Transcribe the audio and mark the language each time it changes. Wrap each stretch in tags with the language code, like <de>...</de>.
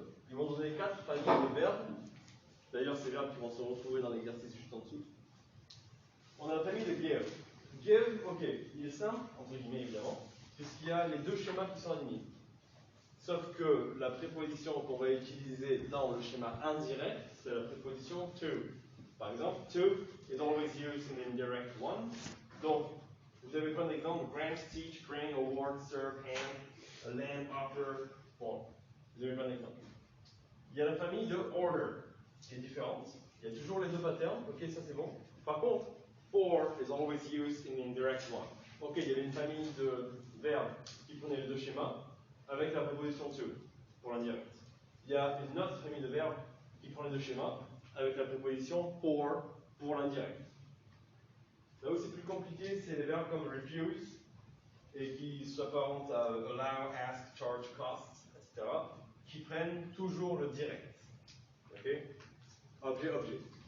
<fr>Ils vont donner 4 familles de verbes. D'ailleurs, ces verbes qui vont se retrouver dans l'exercice juste en dessous. On a la famille de give. Give, ok, il est simple, entre guillemets évidemment, puisqu'il y a les deux schémas qui sont alignés. Sauf que la préposition qu'on va utiliser dans le schéma indirect, c'est la préposition to. Par exemple,</fr> <en>to is always used in the indirect one.</en> <fr>Donc, vous avez plein d'exemples: grant, teach, bring, award, serve, hand, land, offer. Bon, vous avez plein d'exemples. Il y a la famille de order, qui est différente. Il y a toujours les deux patterns, ok, ça c'est bon. Par contre,</fr> <en>for is always used in the indirect one.</en> <fr>Ok, il y avait une famille de verbes qui prenaient les deux schémas, avec la préposition to, pour l'indirect. Il y a une autre famille de verbes qui prend les deux schémas, avec la préposition pour l'indirect. Là où c'est plus compliqué, c'est les verbes comme refuse, et qui s'apparentent à allow, ask, charge, cost, etc., qui prennent toujours le direct. Ok? Objet, objet.</fr>